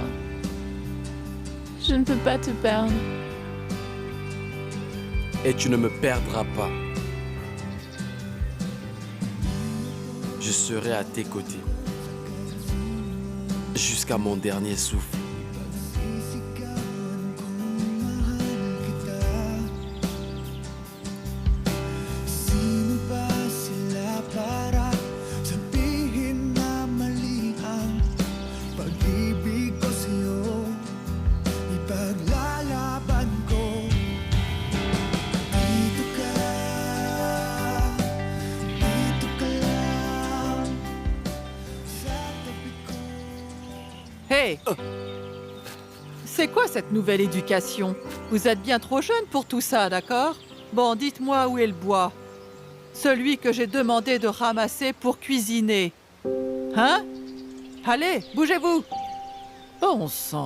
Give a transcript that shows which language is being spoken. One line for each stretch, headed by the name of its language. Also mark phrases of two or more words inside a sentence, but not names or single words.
French: Je ne peux pas te perdre. Et tu ne me perdras pas. Je serai à tes côtés. Jusqu'à mon dernier souffle.
Filipino: Sino ba sila para sabihin na mali ang pag-ibig ko sa'yo? Ipaglalaban ko. Dito ka lang sa tabi ko. Hey!
French: C'est quoi cette nouvelle éducation? Vous êtes bien trop jeune pour tout ça, d'accord? Bon, dites-moi où est le bois. Celui que j'ai demandé de ramasser pour cuisiner. Hein? Allez, bougez-vous! Bon sang!